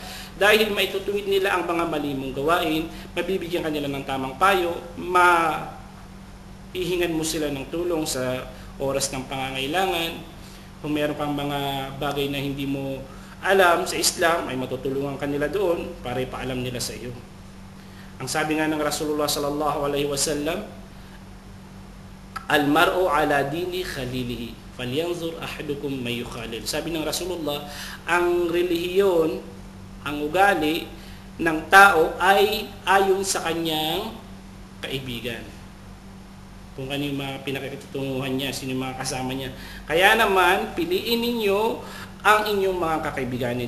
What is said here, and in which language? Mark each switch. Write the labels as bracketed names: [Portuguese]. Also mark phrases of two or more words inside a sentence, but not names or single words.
[Filipino] Dahil maitutuwid nila ang mga mali mong gawain, mabibigyan kanila ng tamang payo, maihingan mo sila ng tulong sa oras ng pangangailangan. Kung meron pang mga bagay na hindi mo alam sa Islam, ay matutulungan kanila doon para ipaalam nila sa iyo. Ang sabi nga ng [Arabic] Rasulullah صلى الله عليه وسلم المرء على دين خليله فلينظر أحدكم من يخالل. [Filipino] Sabi ng Rasulullah, ang relihiyon, ang ugali ng tao ay ayon sa kanyang kaibigan. Kung ano yung mga pinakitutunguhan niya, sino yung mga kasama niya. Kaya naman, piliin ninyo ang inyong mga kakaibiganin.